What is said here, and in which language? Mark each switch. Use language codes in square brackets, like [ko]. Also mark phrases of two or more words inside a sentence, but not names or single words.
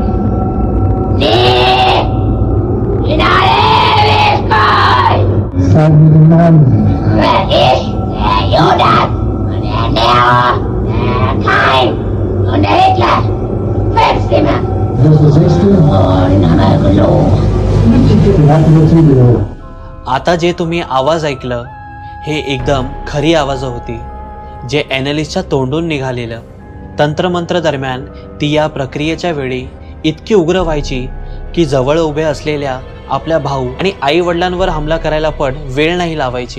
[de] Nee! In alle Ewigkeit! Sag mir den Namen. Ich, der Judas und der Nero, der Kain und der Hitler. 5 Stimmen. Das ist der 6. [mr] आता जे तुम्ही आवाज ऐकलं हे एकदम खरी आवाज होती, जे ॲनालिस्टच्या तोंडून निघालेलं. तंत्रमंत्र दरम्यान ती या प्रक्रियेच्या वेळी इतकी उग्र व्हायची की जवळ उभे असलेल्या आपल्या भाऊ आणि आई वडिलांवर हमला करायला पण वेळ नाही लावायची.